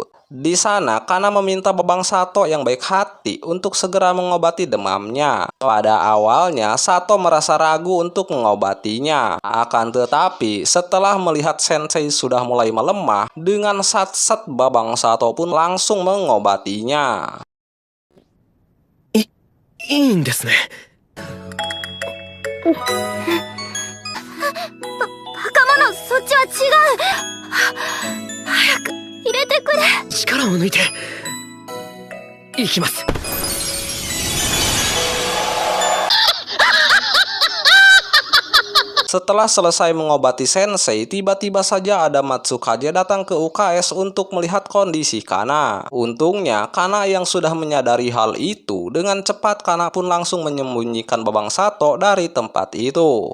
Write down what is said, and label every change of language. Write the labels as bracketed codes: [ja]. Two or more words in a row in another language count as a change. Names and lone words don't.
[id] Di sana, Kana meminta Babang Sato yang baik hati untuk segera mengobati demamnya. Pada awalnya, Sato merasa ragu untuk mengobatinya. Akan tetapi, setelah melihat sensei sudah mulai melemah, dengan sat-sat Babang Sato pun langsung mengobatinya. [ja] いいんですね。バカ者、そっちは違う。早く入れてくれ。力を抜いていきます。 [id] Setelah selesai mengobati sensei, tiba-tiba saja ada Matsukaze datang ke UKS untuk melihat kondisi Kana. Untungnya, Kana yang sudah menyadari hal itu, dengan cepat Kana pun langsung menyembunyikan Babang Sato dari tempat itu.